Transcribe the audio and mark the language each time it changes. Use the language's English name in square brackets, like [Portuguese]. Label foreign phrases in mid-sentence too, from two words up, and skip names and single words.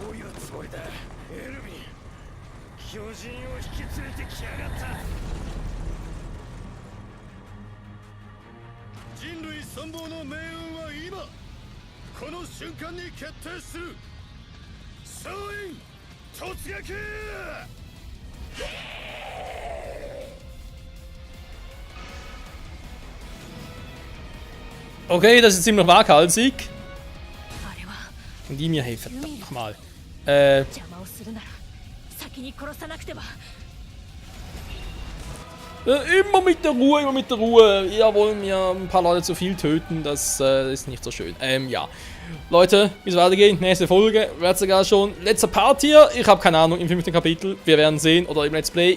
[Japanese] どういうつもりだエルヴィン。巨人を引き連れてきやがった。人類存亡の命運は今この瞬間に決定する。総員突撃。 [German] Okay, das ist ziemlich waghalsig. [Japanese] あれは [German] Und die mir helfen. Verdammt nochmal. [Japanese] 邪魔をするなら先に殺さなくては。 [German] Immer mit der Ruhe, immer mit der Ruhe. Ihr wollt mir ein paar Leute zu viel töten, das ist nicht so schön. Ja. Leute, wie es weitergeht, nächste Folge, wird sogar schon letzter Part hier. Ich habe keine Ahnung, im 5. Kapitel. Wir werden sehen, oder im Let's Play.